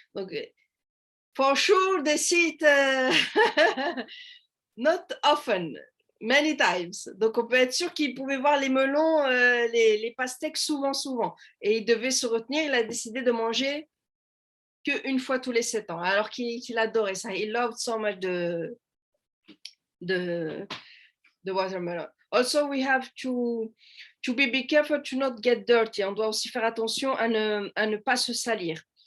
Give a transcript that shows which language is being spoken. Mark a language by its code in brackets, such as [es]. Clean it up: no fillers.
[fr] Donc, [en] for sure, they see it not often, many times. [fr] Donc, on peut être sûr qu'il pouvait voir les melons, les pastèques souvent. Et il devait se retenir. Il a décidé de manger qu'une fois tous les 7 ans, alors qu'il adorait ça. [en] He loved so much the watermelon. Also, we have to be careful to not get dirty. [fr] On doit aussi faire attention à ne pas se salir.